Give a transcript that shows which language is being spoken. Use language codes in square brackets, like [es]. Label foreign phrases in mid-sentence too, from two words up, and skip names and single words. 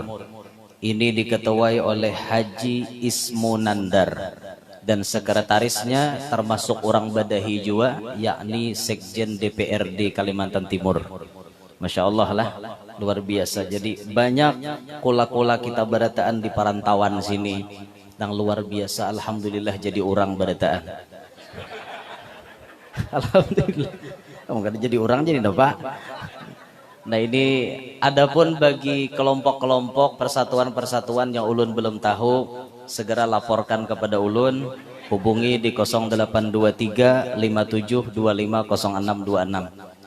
[id] Ini diketuai oleh [bjn] Haji Ismu Nandar [id] dan sekretarisnya termasuk orang Badahi juga, yakni Sekjen DPRD Kalimantan Timur. [ar] Masya Allah [id] lah, luar biasa. Jadi banyak [bjn] kula-kula kita barataan [id] di perantauan sini yang luar biasa. [bjn] Alhamdulillah jadi orang barataan. Alhamdulillah. [id] Kamu kan jadi orang jadi Pak. Nah ini adapun bagi kelompok-kelompok persatuan-persatuan yang ulun belum tahu, segera laporkan kepada ulun, hubungi di 0823 57 25 0626.